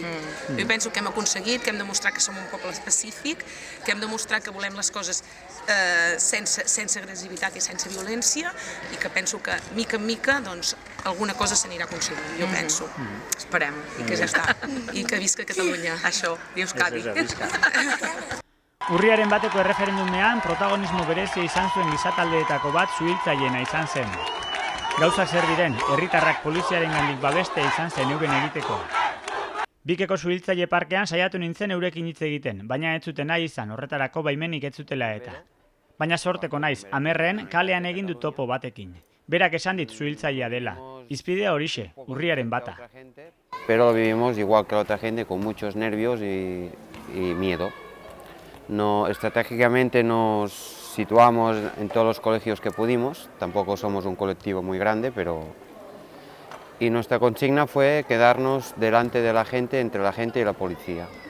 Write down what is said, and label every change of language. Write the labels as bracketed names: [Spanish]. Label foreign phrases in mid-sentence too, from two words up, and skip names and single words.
[Catalan] Jo penso que hem aconseguit, que hem demostrat que som un poble pacífic, que hem demostrat que volem les coses sense agressivitat i sense violència, i que penso que, mica en mica, doncs, alguna cosa s'anirà aconseguint, jo penso. Esperem, i que ja està. I que visca Catalunya. Això, i Euskadi. [Basque] Urriaren bateko erreferendumean protagonismo berezia izan zuen gizataldeetako bat suhiltzaileena izan zen. Gauzak zer diren, herritarrak poliziarengandik babestea izan zen euren egiteko. Bikeko suhiltzaile parkean saiatu nintzen eurekin hitz egiten, baina ez zuten nahi izan, horretarako baimenik ez zutela eta. Baina sorteko naiz, Amerren kalean egin du topo batekin. Berak esan dit suhiltzailea dela. Izpidea horixe, urriaren bata. [Spanish] Pero lo vivimos igual que la otra gente, con muchos nervios y miedo. Estratégicamente nos situamos en todos los colegios que pudimos, tampoco somos un colectivo muy grande, y nuestra consigna fue quedarnos delante de la gente, entre la gente y la policía.